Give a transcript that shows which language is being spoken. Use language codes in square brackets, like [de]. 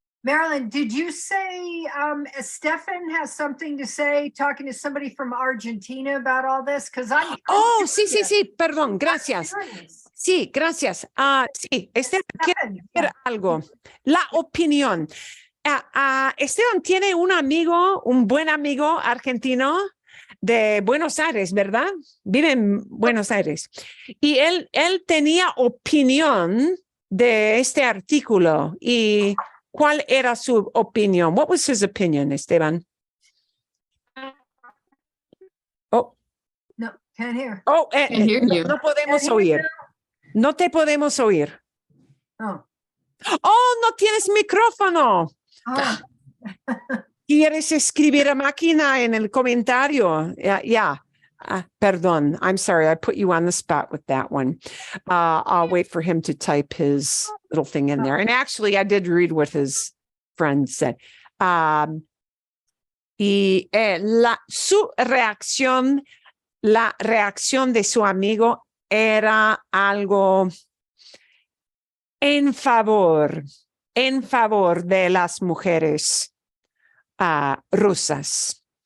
[en] Marilyn, did you say Stefan has something to say, talking to somebody from Argentina about all this? Because I'm [es] Oh, sí, perdón, gracias. Sí, gracias. Sí, Esteban quiere decir algo. La opinión. Esteban tiene un amigo, un buen amigo argentino de Buenos Aires, ¿verdad? Vive en Buenos Aires. Y él tenía opinión de este artículo. Y ¿cuál era su opinión? [en] What was his opinion, Esteban? Oh. No, can't hear. Oh, Can't hear you. [es] no podemos oír. No te podemos oír. Oh. Oh, no tienes micrófono. Oh. ¿Quieres escribir a máquina en el comentario? [en] Yeah. Perdón. I'm sorry. I put you on the spot with that one. I'll wait for him to type his little thing in there. And actually, I did read what his friend said. [es] Y su reacción, la reacción de su amigo era algo en favor de las mujeres rusas.